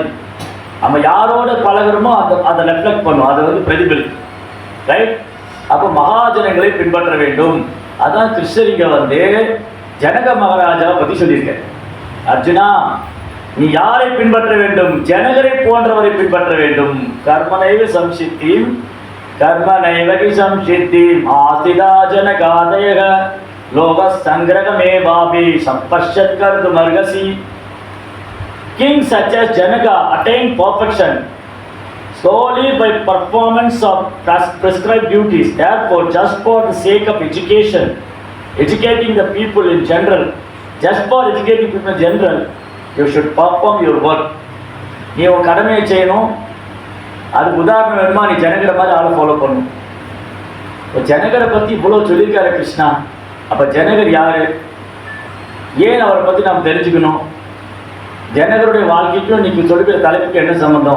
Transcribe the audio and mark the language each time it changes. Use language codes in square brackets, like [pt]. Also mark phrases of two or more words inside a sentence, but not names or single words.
[ta] நம்ம யாரோட பழகிறோமோ அதை ரெஃப்ளெக்ட் பண்ணும், அதை வந்து பிரதிபலிக்கும், ரைட்? அப்போ மகாஜனங்களை பின்பற்ற வேண்டும். அதான் கிருஷ்ணர் இங்க வந்து ஜனக மகாராஜாவை பற்றி சொல்லியிருக்கேன். அர்ஜுனா, நீ யாரை பின்பற்ற வேண்டும்? ஜனகரை போன்றவரை பின்பற்ற வேண்டும். [sa] कर्मणैव संसिद्धिम् कर्म नैव संसिद्धिम् आस्तिदा जनकादयः लोकसंग्रहमेवापि सम्पश्यत् कर्तुमर्हसि. [en] King such as Janaka attained perfection solely by performance of prescribed duties. Therefore, just for the sake of education, educating the people in general, just for educating people in general, you should perform your work. [ta] நீ உன் கடமையை செய்யணும். அதுக்கு உதாரணம் வேணுமா, நீ ஜனகரை மாதிரி ஆளை ஃபாலோ பண்ணணும். இப்போ ஜனகரை பற்றி இவ்வளோ சொல்லியிருக்காரு கிருஷ்ணா. அப்போ ஜனகர் யார், ஏன் அவரை பற்றி நாம் தெரிஞ்சுக்கணும், ஜனகருடைய வாழ்க்கைக்கும் இன்னைக்கு சொல்லிக்கிற தலைப்புக்கு என்ன சம்பந்தம்?